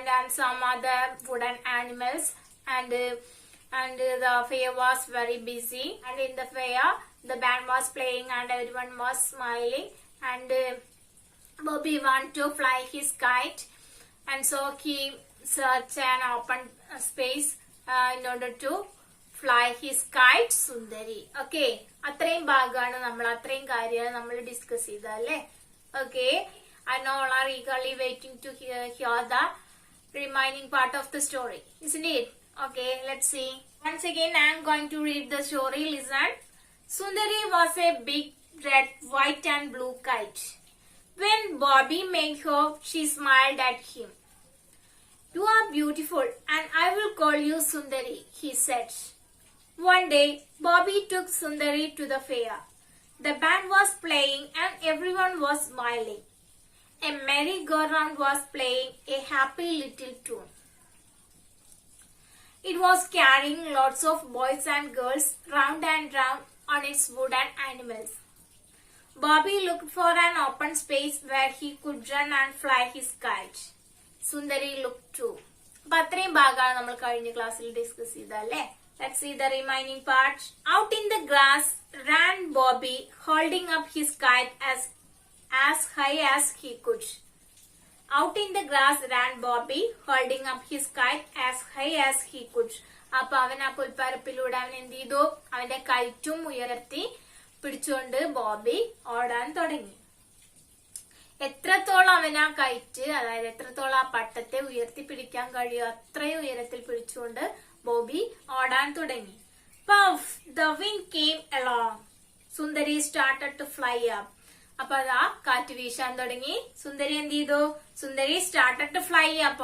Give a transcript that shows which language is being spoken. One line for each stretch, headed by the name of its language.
English: some other wooden animals, and the fair was very busy, and in the fair the band was playing and everyone was smiling, and Bobby wanted to fly his kite, and so he searched an open space in order to fly his kite Sundari.
Malayalam: Okay, അത്രയും ഭാഗമാണ് അത്രയും കാര്യമാണ് നമ്മൾ discuss ചെയ്തത് അല്ലേ?
English: Okay, I know all are eagerly waiting to hear the remaining part of the story, isn't it? Okay, let's see. Once again I am going to read the story. Listen. Sundari was a big red, white and blue kite. When Bobby met her, she smiled at him. "You are beautiful and I will call you Sundari," he said. One day, Bobby took Sundari to the fair. The band was playing and everyone was smiling. A merry-go-round was playing a happy little tune. It was carrying lots of boys and girls round and round on its wooden animals. Bobby looked for an open space where he could run and fly his kite. Sundari looked too.
Malayalam: അപ്പൊ അത്രയും ഭാഗമാണ് നമ്മൾ കഴിഞ്ഞ ക്ലാസ്സിൽ discuss ചെയ്തല്ലേ?
English: Let's see the remaining part. Out in the grass ran Bobby, holding up his kite as high as he could. Out in the grass ran Bobby, holding up his kite as high as he could.
Malayalam: അപ്പൊ അവൻ ആ പുൽപ്പരപ്പിലൂടെ അവൻ എന്ത് ചെയ്തു? അവന്റെ കയറ്റും ഉയർത്തി പിടിച്ചുകൊണ്ട് ബോബി ഓടാൻ തുടങ്ങി. എത്രത്തോളം അവൻ ആ കയറ്റ്, അതായത് എത്രത്തോളം ആ പട്ടത്തെ ഉയർത്തി പിടിക്കാൻ കഴിയും അത്രയും ഉയരത്തിൽ പിടിച്ചുകൊണ്ട് ബോബി ഓടാൻ തുടങ്ങി.
English: Puff, the wind came along. Sundari started to fly up.
Malayalam: അപ്പൊ അതാ കാറ്റ് വീശാൻ തുടങ്ങി. സുന്ദരി എന്ത് ചെയ്തു? സുന്ദരി
English: started to fly up.